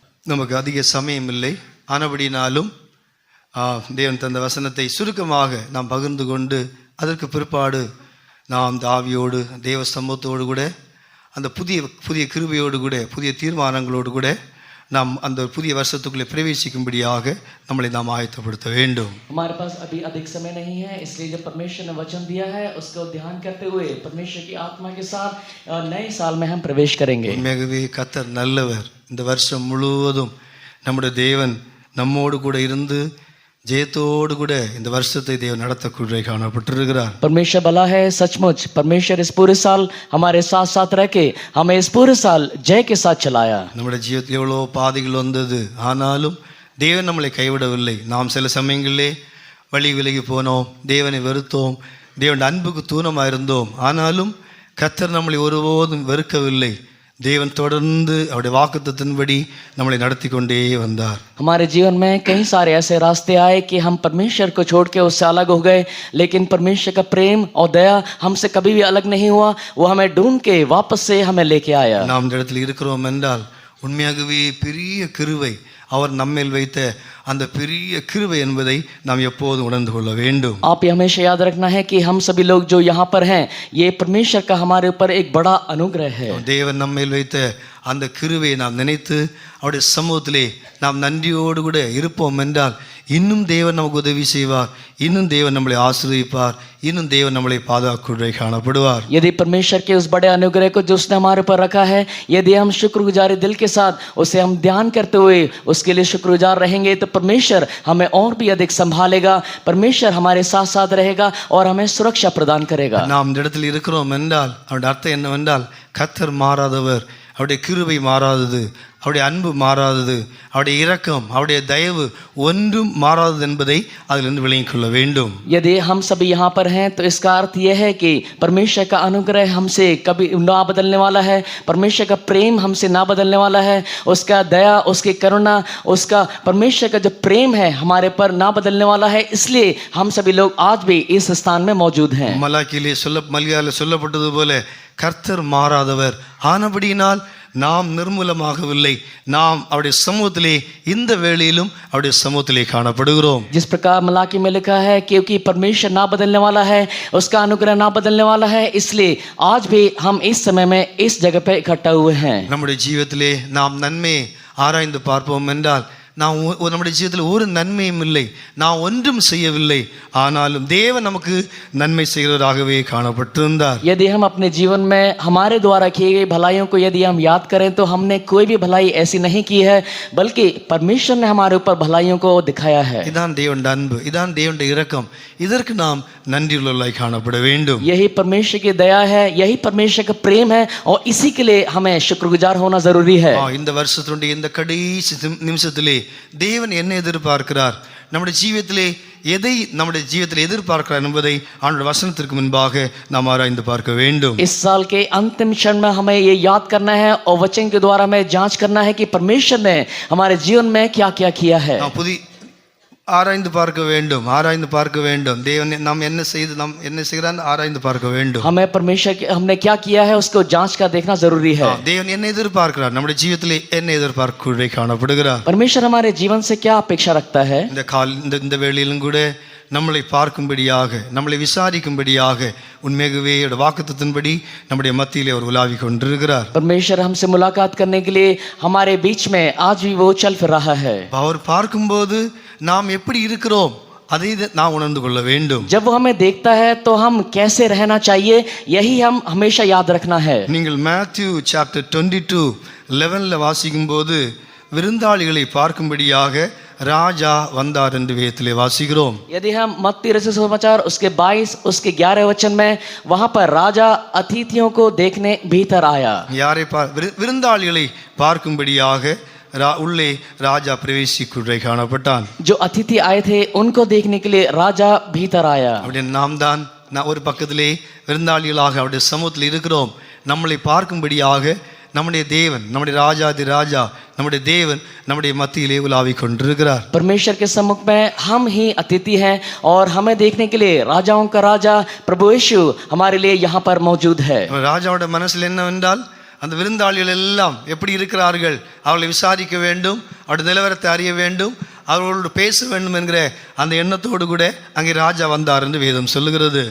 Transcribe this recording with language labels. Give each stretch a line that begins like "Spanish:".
Tamil: நமக்கு அதிக சமயம் இல்லை, ஆனபடினாலும் தேவன் தந்த வசனத்தை சுருக்கமாக நாம் பகிர்ந்து கொண்டு அதற்கு பிற்பாடு நாம் இந்த ஆவியோடு தேவ சமூகத்தோடு கூட அந்த புதிய கிருபையோடு கூட புதிய தீர்மானங்களோடு கூட நாம் அந்த புதிய வருஷத்துக்குள்ளே பிரவேசிக்கும்படியாக நம்மளை நாம் ஆயத்தப்படுத்த வேண்டும்.
Hindi: हमारे पास अभी अधिक समय नहीं है, इसलिए जब परमेश्वर ने वचन दिया है उसको ध्यान करते हुए परमेश्वर की आत्मा के साथ नए साल में हम प्रवेश करेंगे.
Tamil: உண்மையாகவே கர்த்தர் நல்லவர். இந்த வருஷம் முழுவதும் நம்முடைய தேவன் நம்மோடு கூட இருந்து ஜெயத்தோடு கூட இந்த வருஷத்தை தேவன் நடத்தக்கூடிய காணப்பட்டிருக்கிறார்.
Hindi: परमेश्वर भला है, सचमुच परमेश्वर इस पूरे साल हमारे साथ साथ रह के हमें इस पूरे साल जय के साथ चलाया.
Tamil: நம்முடைய ஜீவிதத்தில் எவ்வளோ பாதைகள் வந்தது, ஆனாலும் தேவன் நம்மளை கைவிடவில்லை. நாம் சில சமயங்களிலே வழி விலகி போனோம், தேவனை வெறுத்தோம், தேவன் அன்புக்கு தூணமாக இருந்தோம், ஆனாலும் கர்த்தர் நம்மளை ஒருபோதும் வெறுக்கவில்லை. தேவன் தொடர்ந்து அவருடைய வாக்குத்தத்தின்படி நம்மளை நடத்தி கொண்டே வந்தார்.
Hindi: हमारे जीवन में कई सारे ऐसे रास्ते आए कि हम परमेश्वर को छोड़ के उससे अलग हो गए, लेकिन परमेश्वर का प्रेम और दया हमसे कभी भी अलग नहीं हुआ. वो हमें ढूंढ के वापस से हमें लेके आया.
Tamil: நாம் இந்த இடத்தில் இருக்கிறோம் என்றால் உண்மையாகவே பெரிய கிருபை அவர் நம்மேல் வைத்த அந்த பெரிய கிருபை என்பதை நாம் எப்போதும் உணர்ந்து கொள்ள வேண்டும்.
Hindi: आप ये हमेशा याद रखना है कि हम सभी लोग जो यहाँ पर हैं ये परमेश्वर का हमारे ऊपर एक बड़ा अनुग्रह है.
Tamil: தேவன் நம்மேல் வைத்த அந்த கிருபையை நாம் நினைத்து அவருடைய சமூகத்திலே நாம் நன்றியோடு கூட இருப்போம் என்றால் இன்னும் தேவன் நமக்கு உதவி செய்வார், இன்னும் தேவன் நம்மளை ஆசீர்வதிப்பார், இன்னும் தேவன் நம்மளை பாதுகாக்கும்படி காணப்படுவார்.
Hindi: यदि परमेश्वर के उस बड़े अनुग्रह को जो उसने हमारे ऊपर रखा है, यदि हम शुक्रगुजारी दिल के साथ उसे हम ध्यान करते हुए उसके लिए शुक्रगुजार रहेंगे तो परमेश्वर हमें और भी अधिक संभालेगा, परमेश्वर हमारे साथ साथ रहेगा और हमें सुरक्षा प्रदान करेगा.
Tamil: நாம் இந்த இடத்தில் இருக்கிறோம் என்றால் அவருடைய அர்த்தம் என்னவென்றால் கர்த்தர் மாறாதவர், அவருடைய கிருபை மாறாதது, அவருடைய அன்பு மாறாதது, அவருடைய இரக்கம், அவருடைய தயவு ஒன்றும் மாறாதது என்பதை அதிலிருந்து விளங்கிக் கொள்ள வேண்டும்.
Hindi: यदि हम सभी यहाँ पर हैं तो इसका अर्थ यह है कि परमेश्वर का अनुग्रह हमसे कभी ना बदलने वाला है, परमेश्वर का प्रेम हमसे ना बदलने वाला है, उसका दया, उसकी करुणा, उसका परमेश्वर का जो प्रेम है हमारे पर ना बदलने वाला है. इसलिए हम सभी लोग आज भी इस स्थान में मौजूद हैं.
Tamil: மலாக்கிலே சொல்லப்பட்டது போல கர்த்தர் மாறாதவர், ஆனபடியினால் நாம் நிர்மூலமாகவில்லை, நாம் அவருடைய சமூகத்திலே இந்த வேளையிலும் அவருடைய சமூகத்திலே காணப்படுகிறோம்.
Hindi: जिस प्रकार मलाकी में लिखा है क्योंकि परमेश्वर ना बदलने वाला है, उसका अनुग्रह ना बदलने वाला है, इसलिए आज भी हम इस समय में इस जगह पे इकट्ठा हुए हैं.
Tamil: நம்முடைய ஜீவிதத்திலே நாம் நன்மை ஆராய்ந்து பார்ப்போம் என்றால் நாம் நம்முடைய ஜீவிதத்தில் ஒரு நன்மையும் இல்லை, நாம் ஒன்றும் செய்யவில்லை, ஆனாலும் தேவன் நமக்கு நன்மை செய்கிறவராகவே காணப்பட்டிருந்தார்.
Hindi: यदि हम अपने जीवन में हमारे द्वारा किए गए भलाइयों को यदि हम याद करें तो हमने कोई भी भलाई ऐसी नहीं की है, बल्कि परमेश्वर ने हमारे ऊपर भलाइयों को दिखाया है.
Tamil: இதான் தேவனுடைய அன்பு, இதான் தேவனுடைய இரக்கம், இதற்கு நாம் நன்றியுள்ளவர்களாய் காணப்பட வேண்டும்.
Hindi: यही परमेश्वर की दया है, यही परमेश्वर का प्रेम है और इसी के लिए हमें शुक्रगुजार होना जरूरी है.
Tamil: இந்த வருஷத்தினுடைய இந்த கடைசி நிமிஷத்திலே தேவன் என்ன எதிர்பார்க்கிறார், நம்முடைய ஜீவிதத்திலே எதை நம்முடைய ஜீவிதத்தில் எதிர்பார்க்கிறார் என்பதை ஆண்டவருடைய வசனத்திற்கு முன்பாக நாம் ஆராய்ந்து பார்க்க வேண்டும்.
Hindi: इस साल के अंतिम क्षण में हमें ये याद करना है और वचन के द्वारा हमें जांच करना है कि परमेश्वर ने हमारे जीवन में क्या क्या किया है.
Tamil: ஆராய்ந்து பார்க்க வேண்டும், ஆராய்ந்து பார்க்க வேண்டும். தேவன் நாம் என்ன செய்கிறான் ஆராய்ந்து பார்க்க வேண்டும்.
Hindi: हमें परमेश्वर हमने क्या किया है उसको जांच कर देखना जरूरी है.
Tamil: தேவன் என்ன எதிர்பார்க்கிறார், நம்முடைய ஜீவிதத்திலே என்ன எதிர்பார்க்க காணப்படுகிறார்.
Hindi: परमेश्वर हमारे जीवन से क्या अपेक्षा रखता है.
Tamil: இந்த வேளையிலும் கூட நம்மளை பார்க்கும்படியாக, நம்மளை விசாரிக்கும்படியாக உண்மையாகவே வாக்குத்தத்தின்படி நம்முடைய மத்தியிலே அவர் உலாவி கொண்டிருக்கிறார்.
Hindi: परमेश्वर हमसे मुलाकात करने के लिए हमारे बीच में आज भी वो चल फिर रहा है.
Tamil: அவர் பார்க்கும்போது நாம் எப்படி இருக்கிறோம் அதை நாம் உணர்ந்து கொள்ள வேண்டும்.
Hindi: जब वो हमें देखता है तो हम कैसे रहना चाहिए यही हम हमेशा याद रखना है.
Tamil: நீங்கள் மேத்யூ சாப்டர் 22:11 வாசிக்கும் போது விருந்தாளிகளை பார்க்கும்படியாக ராஜா வந்தார் என்று வேதத்திலே வாசிக்கிறோம்.
Hindi: यदि हम मत्ती रचित समाचार उसके 22 उसके 11 वचन में वहां पर राजा अतिथियों को देखने भीतर आया.
Tamil: யாரை விருந்தாளிகளை பார்க்கும்படியாக உள்ளே ராஜா பிரவேசிக்குள்ளே காணப்பட்டான்.
Hindi: जो अतिथि आए थे उनको देखने के लिए राजा भीतर आया.
Tamil: அப்படியே நாம் தான் ஒரு பக்கத்திலே விருந்தாளிகளாக அவருடைய சமூகத்தில் இருக்கிறோம். நம்மளை பார்க்கும்படியாக நம்முடைய தேவன், நம்முடைய ராஜாதி ராஜா, நம்முடைய தேவன் நம்முடைய மத்தியிலே உலாவி கொண்டிருக்கிறார்.
Hindi: परमेश्वर के सम्मुख में हम ही अतिथि हैं और हमें देखने के लिए राजाओं का राजा प्रभु यीशु हमारे लिए यहाँ पर मौजूद है.
Tamil: ராஜாவோட மனசில் என்னவென்றால் அந்த விருந்தாளிகள் எல்லாம் எப்படி இருக்கிறார்கள், அவர்களை விசாரிக்க வேண்டும், அவருடைய நிலவரத்தை அறிய வேண்டும், அவர்களோடு பேச வேண்டும் என்கிற அந்த எண்ணத்தோடு கூட அங்கே ராஜா வந்தார் என்று வேதம் சொல்லுகிறது.